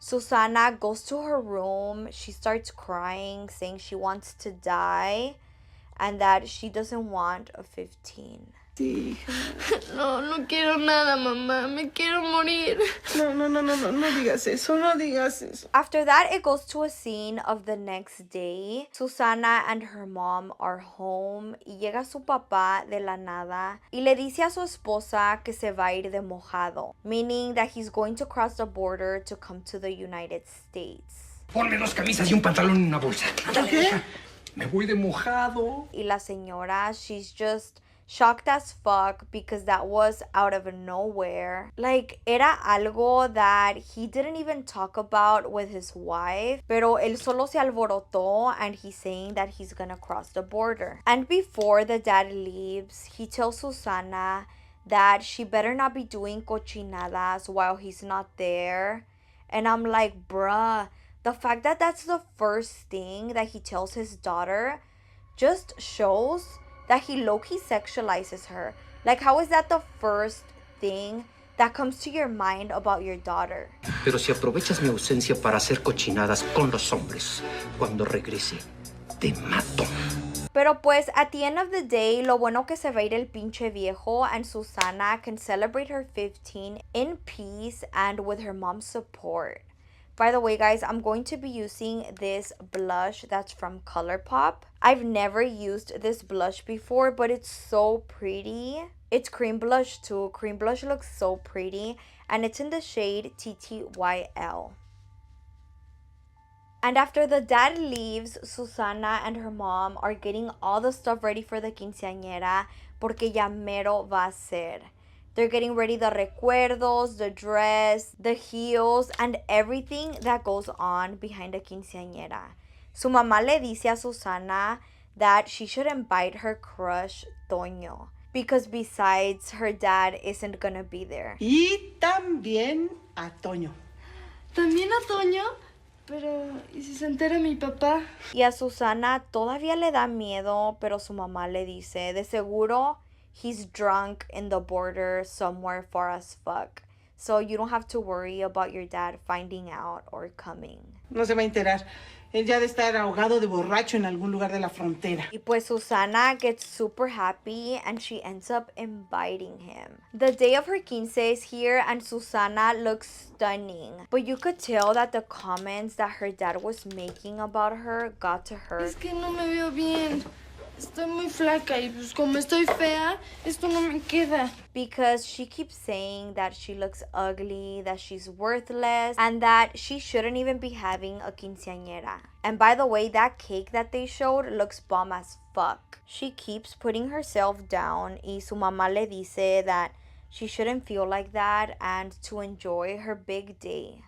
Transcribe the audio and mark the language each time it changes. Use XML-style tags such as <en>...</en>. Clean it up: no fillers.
<en>Susana goes to her room. She starts crying, saying she wants to die and that she doesn't want a 15.</en> <es>Sí, No, no quiero nada, mamá. Me quiero morir. no digas eso, no digas eso.</es> <en>After that, it goes to a scene of the next day. Susana and her mom are home</en> <es>y llega su papá de la nada y le dice a su esposa que se va a ir de mojado,</es> <en>meaning that he's going to cross the border to come to the United States.</en> <es>Ponme 2 camisas y un pantalón en una bolsa. Ándale, hija. Me voy de mojado. Y la señora,</es> <en>she's just shocked as fuck because that was out of nowhere. Like,</en> <es>era algo</es> <en>that he didn't even talk about with his wife,</en> <es>pero él solo se alborotó</es> <en>and he's saying that he's gonna cross the border. And before the dad leaves, he tells Susana that she better not be doing cochinadas while he's not there. And I'm like, bruh, the fact that that's the first thing that he tells his daughter just shows that he low-key sexualizes her. Like, how is that the first thing that comes to your mind about your daughter?</en> <es>Pero si aprovechas mi ausencia para hacer cochinadas con los hombres, cuando regrese, te mato. Pero pues,</es> <en>at the end of the day,</en> <es>lo bueno que se va a ir el pinche viejo</es> <en>and Susana can celebrate her 15 in peace and with her mom's support. By the way, guys, I'm going to be using this blush that's from ColourPop. I've never used this blush before, but it's so pretty. It's cream blush too. Cream blush looks so pretty. And it's in the shade TTYL. And after the dad leaves, Susana and her mom are getting all the stuff ready for the quinceañera</en> <es>porque ya mero va a ser.</es> <en>They're getting ready the recuerdos, the dress, the heels, and everything that goes on behind a quinceañera.</en> <es>Su mamá le dice a Susana</es> <en>that she should invite her crush, Toño, because besides, her dad isn't gonna be there.</en> <es>Y también a Toño. ¿También a Toño? Pero, ¿y si se entera mi papá? Y a Susana todavía le da miedo, pero su mamá le dice, de seguro,</es> <en>he's drunk in the border somewhere far as fuck. So you don't have to worry about your dad finding out or coming.</en> <es>No se va a enterar. Él ya ha de estar ahogado de borracho en algún lugar de la frontera. Y pues</es> <en>Susana gets super happy and she ends up inviting him. The day of her quince is here and Susana looks stunning. But you could tell that the comments that her dad was making about her got to her.</en> <es>Es que no me veo bien. Estoy muy flaca y pues como estoy fea, esto no me queda.</es> <en>Because she keeps saying that she looks ugly, that she's worthless, and that she shouldn't even be having a quinceañera. And by the way, that cake that they showed looks bomb as fuck. She keeps putting herself down</en> <es>y su mamá le dice</es> <en>that she shouldn't feel like that and to enjoy her big day.</en>